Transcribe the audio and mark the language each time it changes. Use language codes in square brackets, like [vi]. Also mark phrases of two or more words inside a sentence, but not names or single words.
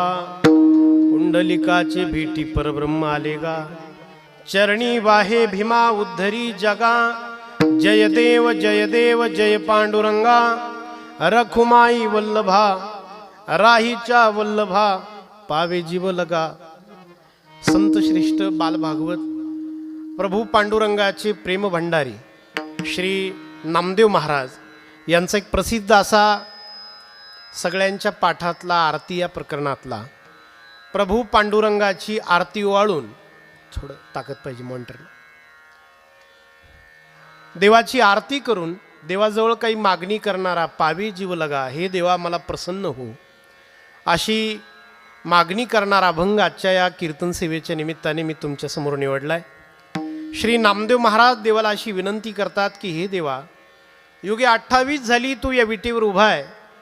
[mr] पुंडलिकाचे भेटी परब्रह्म आलेगा, चरणी वाहे भीमा उद्धरी जगा. जय देव जय पांडुरंगा, रखुमाई वल्लभा, राहीच्या वल्लभा पावे जीव लगा. संत श्रेष्ठ बालभागवत प्रभू पांडुरंगाचे प्रेम भंडारी श्री नामदेव महाराज यांचा एक प्रसिद्ध असा सगळ्यांच्या पाठातला आरती या प्रकरणातला प्रभू पांडुरंगाची आरती ओवाळून, थोडं ताकद पाहिजे मॉनिटरला, देवाची आरती करून देवाजवळ काही मागणी करणारा पावे जीव लगा, हे देवा मला प्रसन्न हो, अशी मागणी करणारा अभंग आजच्या या कीर्तन सेवेच्या निमित्ताने मी तुमच्यासमोर निवडलाय. श्री नामदेव महाराज देवाला अशी विनंती करतात की हे देवा, युगे 28 झाली तू या विटेवर उभा आहे.